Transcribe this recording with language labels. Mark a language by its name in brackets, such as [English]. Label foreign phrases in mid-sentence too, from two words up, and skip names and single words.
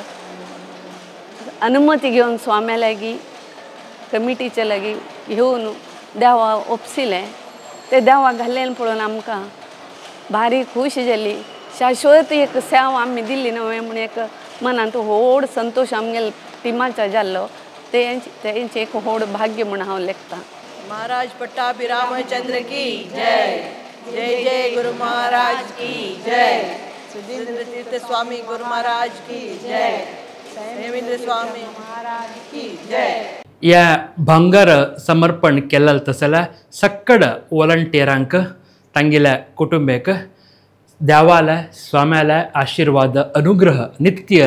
[Konkani] अनुमती घेवन स्वाम्या लागीं कमिटीच्या लागीं घेवन देवा ओपसिलें ते देवा घाल्लें पळोवन आमकां भारी खूश जाली शाश्वत एक सेवा आमी दिल्ली न्हय म्हण एक मनांत व्हड संतोश आमगेले टिमाचा जाल्लो तेंचें एक व्हड भाग्य म्हण हांव लेखतां [Hindi] महाराज पट्टाभी रामचंद्र की जय जय जय गुरु महाराज की जय सुधींद्र तीर्थ स्वामी गुरु महाराज की जय देवेंद्र स्वामी महाराज की जय [Konkani] या भांगर समर्पण केलें तसल्या सक्कड वॉलंटियरांक तांगेल्या कुटुंबाक देवाले स्वाम्याले आशीर्वाद अनुग्रह नित्य